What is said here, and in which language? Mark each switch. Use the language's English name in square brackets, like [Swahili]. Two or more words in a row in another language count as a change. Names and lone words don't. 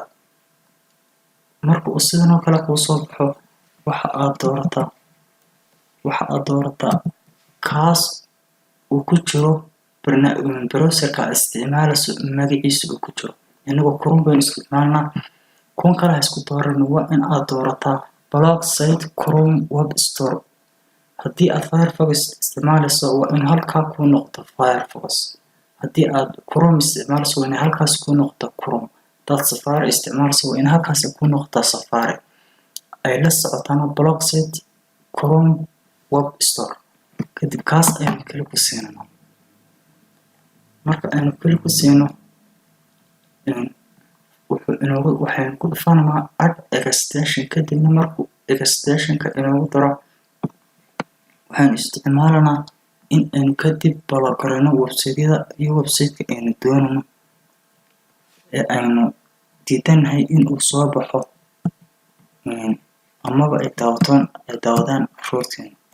[Somali] marka uu sidan oo kale kuu soo baxo waxa aad doorataa kaas uu ku jiro browser-ka isticmaalayso magaciisa uu ku jiro. inagoo Chrome baynu isticmaalnaa kuwan kale ha isku dooran waa in aad doorataa [English] block site Chrome web store. [Somali] haddii aad Firefox isticmaalayso waa in halkaa ku noqdo Firefox. haddii aad Chrome isticmaalayso waa in halkaas ku noqdo Chrome. hadaad Safari isticmaalayso waa in halkaas ku noqdo Safari. ay la socotaan [English] block site Chrome web store. [Somali] kadib kaas ayaan kali ku siinaa. marka aynu kali ku siino waxaan ku dhufanaa [English] add extension. [Somali] kadibna markuu extension-ka inoogu daro waxaan isticmaalanaa in aynu kadib balogarayno website-yada iyo website-ka aynu doonayno ee aynu diidanahay inuu soo baxo amaba ay daawadaan caruurteena.